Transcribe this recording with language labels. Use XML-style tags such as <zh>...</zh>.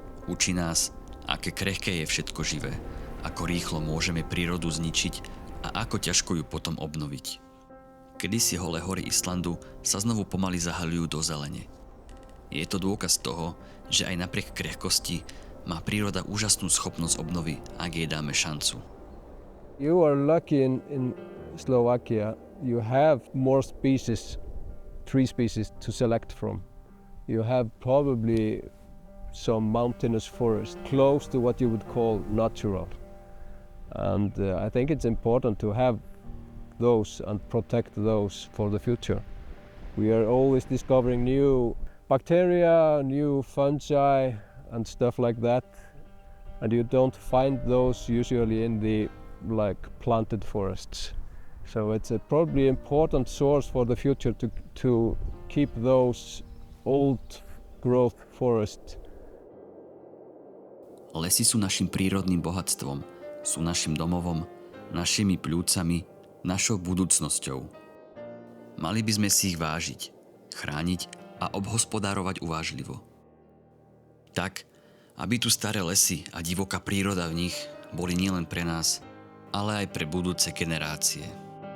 <sk>Učí nás, aké krehké je všetko živé, ako rýchlo môžeme prírodu zničiť a ako ťažko ju potom obnoviť. Kedysi holé hory Islandu sa znovu pomaly zahaľujú do zelene. Je to dôkaz toho, že aj napriek krehkosti má príroda úžasnú schopnosť obnovy, ak jej dáme šancu.</sk> <en>You are lucky in Slovakia. You have more species, tree species to select from. You have probably some mountainous forest close to what you would call natural. And I think it's important to have those and protect those for the future. We are always discovering new bacteria, new fungi and stuff like that. And you don't find those usually in the planted forests. So it's a probably important source for the future to keep those old growth forests.</en> <sk>Lesy sú našim prírodným bohatstvom, sú našim domovom, našimi pľúcami, našou budúcnosťou. Mali by sme si ich vážiť, chrániť a obhospodárovať uvážlivo. Tak, aby tu staré lesy a divoká príroda v nich boli nielen pre nás, ale aj pre budúce generácie.</sk>